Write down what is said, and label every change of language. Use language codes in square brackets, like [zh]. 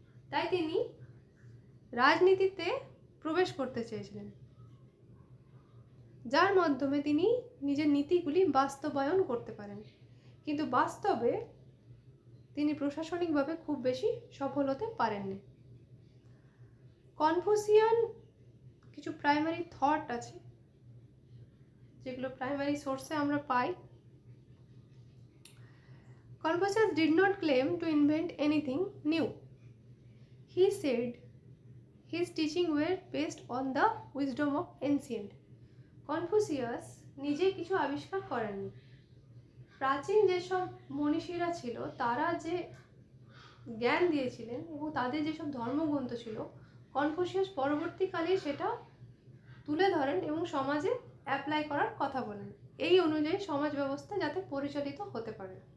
[bn] তাই তিনি রাজনীতিতে প্রবেশ করতে চেয়েছিলেন, যার মাধ্যমে তিনি নিজের নীতিগুলি বাস্তবায়ন করতে পারেন। কিন্তু বাস্তবে তিনি প্রশাসনিকভাবে খুব বেশি সফল হতে পারেননি। কনফুসিয়ান কিছু প্রাইমারি থট আছে যেগুলো প্রাইমারি সোর্সে আমরা পাই। [en] Confucius did not claim to invent anything new. He said his teaching were based on the wisdom of ancient. [bn] Confucius নিজে কিছু আবিষ্কার করেননি। প্রাচীন যেসব মনীষীরা ছিল তারা যে জ্ঞান দিয়েছিলেন এবং তাদের যেসব ধর্মগ্রন্থ ছিল, কনফুসিয়াস পরবর্তীকালে সেটা তুলে ধরেন এবং সমাজে অ্যাপ্লাই করার কথা বলেন, এই অনুযায়ী সমাজ ব্যবস্থা যাতে পরিচালিত হতে পারে।